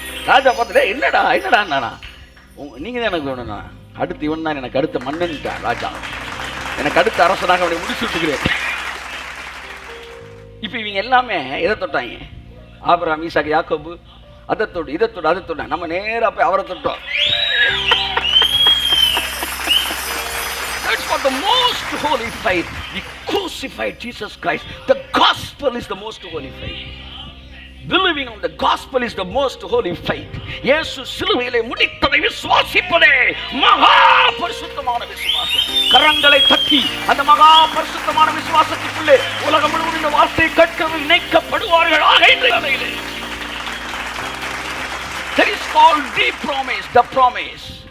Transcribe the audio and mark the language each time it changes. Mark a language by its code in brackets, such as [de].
[ta] ராஜா பார்த்துட்டே, என்னடா என்னடா, நீங்கள் தான் எனக்கு வேணும்ண்ணா, அடுத்து இவன் தான் எனக்கு அடுத்த மன்னன்ட்டான் ராஜா, எனக்கு அடுத்த அரசனாக அவனை முடிச்சு விட்டுக்கிறேன். இப்போ இவங்க எல்லாமே எதை தொட்டாங்க, ஆபிரகாம், ஈசாக்கு, யாக்கோபு, அதை தொட்டு இதை தொட்டு அதை தொட்டாங்க. நம்ம நேராக போய் அவரை தொட்டோம். [en] That's what the most holy faith. We crucified Jesus Christ. The gospel is the most holy faith. Believing on the gospel is the most holy faith. [ta] இயேசு சிலுவையிலே முடித்ததை விசுவாசிப்பதே மகா பரிசுத்தமான விசுவாசம். கரங்களை தட்டி அந்த மகா பரிசுத்தமான விசுவாசத்துக்குள்ளே உலகம் முழுவதும் இந்த வார்த்தை கேட்கவே இணைக்கப்படுவார்களாக என்ற நிலையிலே. [en] That is called the promise, the promise.